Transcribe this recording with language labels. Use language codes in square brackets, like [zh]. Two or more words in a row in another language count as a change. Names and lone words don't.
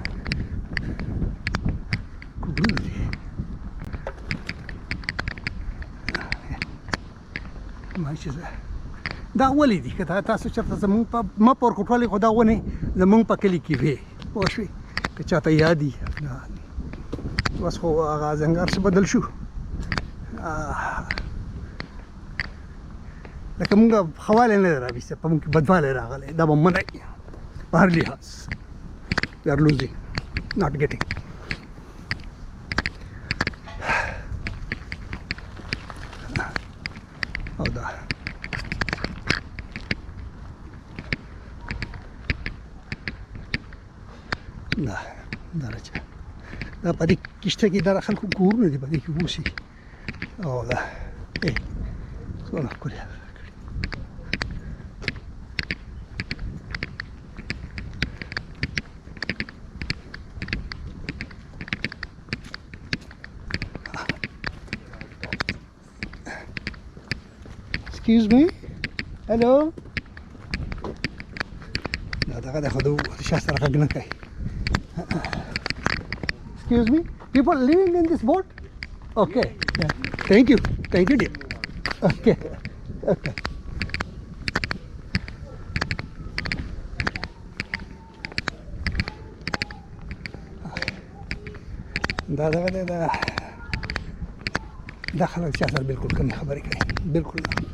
[ps] کوبرونه دي ماشي دا ولې دي که تاسو چېرته زمونږ په ما په ورکوټوالې خو دا ونې زمونږ په کلي کې وې پوه شوې که چاته یاد وي اوس خو هغه زنګار څه بدل شو لکه مونږ خوالی نه دی راویستی په مونږ کې بدوالی راغلی دا به منع په هر لحاظ [en] we are losing not getting [ps] او دا درجه دا په دې کښته کې دا خلکو کورونه دي په دې کې اوسي او دا څونه ښکلې [en] Excuse me? Hello? [ps] دا دغه د خدو شا سره غږ نه کوي [en] Excuse me? People living in this boat? Okay. Yeah. Thank you, dear. Okay. [ps] دا خلک چا سره بالکل کمې خبرې کوي بالکل نه